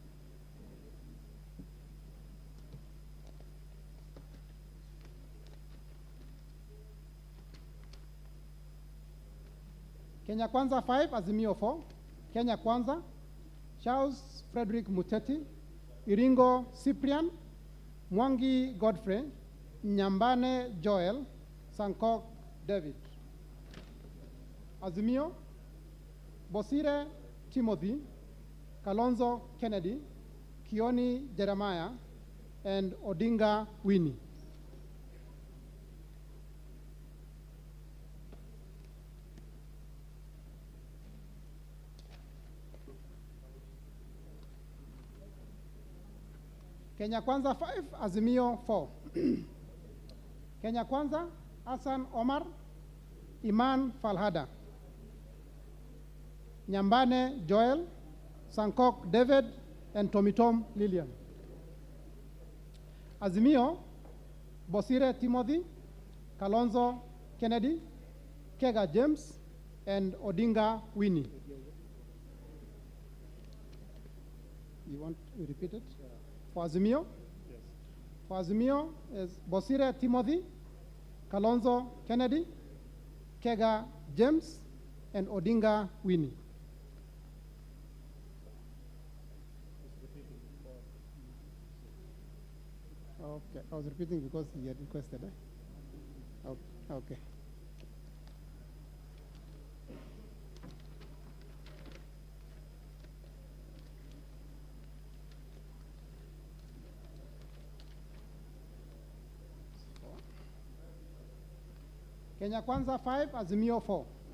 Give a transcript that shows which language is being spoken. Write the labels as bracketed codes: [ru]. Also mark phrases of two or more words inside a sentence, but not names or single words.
[en] Kenya Kwanza 5, Azimio 4. Kenya Kwanza, Charles Frederick Muteti, Iringo Cyprian, Mwangi Godfrey, Nyambane Joel, Sankok David. Azimio, Bosire Timothy, Kalonzo Kennedy, Kioni Jeremiah, and Odinga Winnie. Kenya Kwanza 5, Azimio 4. Kenya Kwanza, Hassan Omar, Iman Falhada, Nyambane Joel, Sankok David, and Tomitom Lillian. Azimio, Bosire Timothy, Kalonzo Kennedy, Kega James, and Odinga Winnie. You want to repeat it? For Azimio? Yes. For Azimio is Bosire Timothy, Kalonzo Kennedy, Kega James, and Odinga Winnie. Okay, I was repeating because he had requested. Okay. Kenya Kwanza 5, Azimio 4.